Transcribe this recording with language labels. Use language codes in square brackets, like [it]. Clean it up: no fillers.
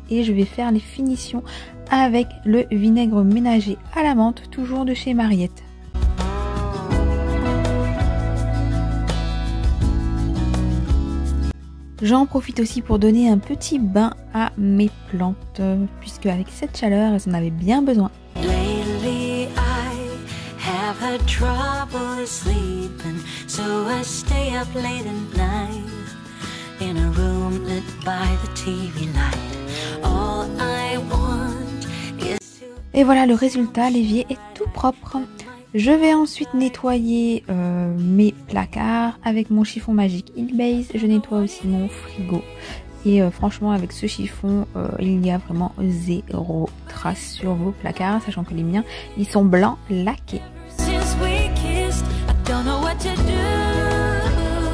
[fr] Et je vais faire les finitions avec le vinaigre ménager à la menthe, toujours de chez Mariette. J'en profite aussi pour donner un petit bain à mes plantes, puisque avec cette chaleur, elles en avaient bien besoin. [en] Lately I have had trouble sleeping, so I stay up late at night in a room lit by the TV light. All I want is to... [fr] Et voilà le résultat, l'évier est tout propre. Je vais ensuite nettoyer mes placards avec mon chiffon magique Heal Base. Je nettoie aussi mon frigo. Et franchement, avec ce chiffon, il y a vraiment zéro trace sur vos placards, sachant que les miens, ils sont blancs laqués. [en] Since we kissed, I don't know what to do.